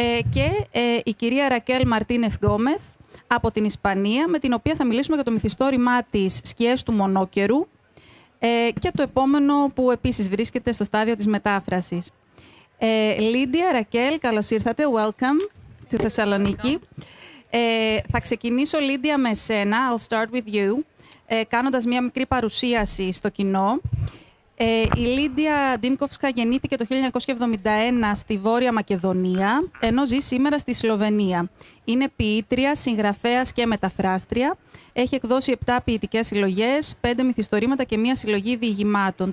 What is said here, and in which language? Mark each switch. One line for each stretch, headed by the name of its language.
Greek: Και η κυρία Ρακέλ Μαρτίνεθ Γκόμεθ από την Ισπανία, με την οποία θα μιλήσουμε για το μυθιστόρημά της «Σκιές του μονόκερου» και το επόμενο που επίσης βρίσκεται στο στάδιο της μετάφρασης. Λίντια, Ρακέλ, καλώς ήρθατε.
English: Welcome to Θεσσαλονίκη.
Greek: Θα ξεκινήσω, Λίντια, με εσένα.
English: I'll start with you.
Greek: Κάνοντας μία μικρή παρουσίαση στο κοινό. Η Λίντια Ντίμκοφσκα γεννήθηκε το 1971 στη Βόρεια Μακεδονία, ενώ ζει σήμερα στη Σλοβενία. Είναι ποιήτρια, συγγραφέας και μεταφράστρια. Έχει εκδώσει 7 ποιητικές συλλογές, 5 μυθιστορήματα και μία συλλογή διηγημάτων.